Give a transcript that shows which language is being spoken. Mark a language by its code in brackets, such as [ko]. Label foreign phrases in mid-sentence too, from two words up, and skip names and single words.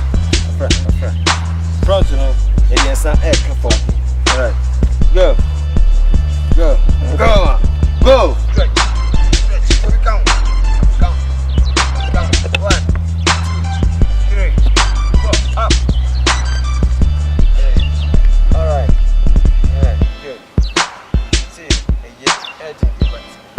[en] Front, you know. And you stand head, come forward. Alright. Go. Go. Go. Go. Count. 1, 2, 3, 4. Up. Alright. Alright, good. See, head in the right.